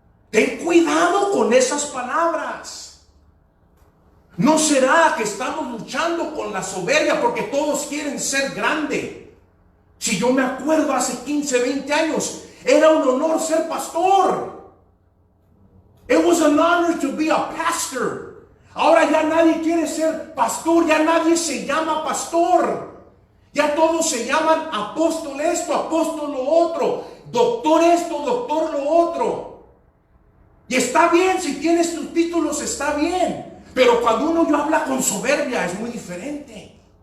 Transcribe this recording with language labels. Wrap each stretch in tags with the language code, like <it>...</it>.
<es>Ten cuidado con esas palabras. No será que estamos luchando con la soberbia porque todos quieren ser grande. Si yo me acuerdo hace 15, 20 años, era un honor ser pastor.</es> <en>It was an honor to be a pastor.</en> <es>Ahora ya nadie quiere ser pastor, ya nadie se llama pastor. Ya todos se llaman apóstol esto, apóstol lo otro, doctor esto, doctor lo otro. Y está bien, si tienes tus títulos está bien. Pero cuando uno habla con soberbia es muy diferente.</es>